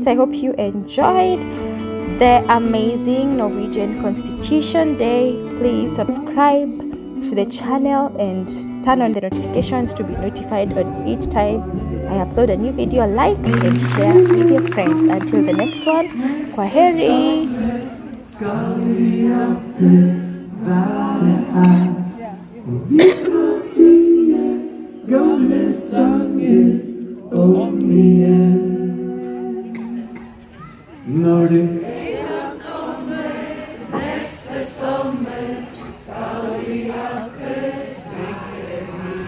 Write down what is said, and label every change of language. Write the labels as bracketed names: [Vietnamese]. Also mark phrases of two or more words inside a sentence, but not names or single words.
[English] I hope you enjoyed the amazing Norwegian Constitution Day. Please subscribe to the channel and turn on the notifications to be notified on each time I upload a new video. Like and share with your friends. Until the next one, kwaheri. [Norwegian] Vi skal synge gamle sanger om igjen. Når du kommer neste sommer, skal vi alltid drikke vin.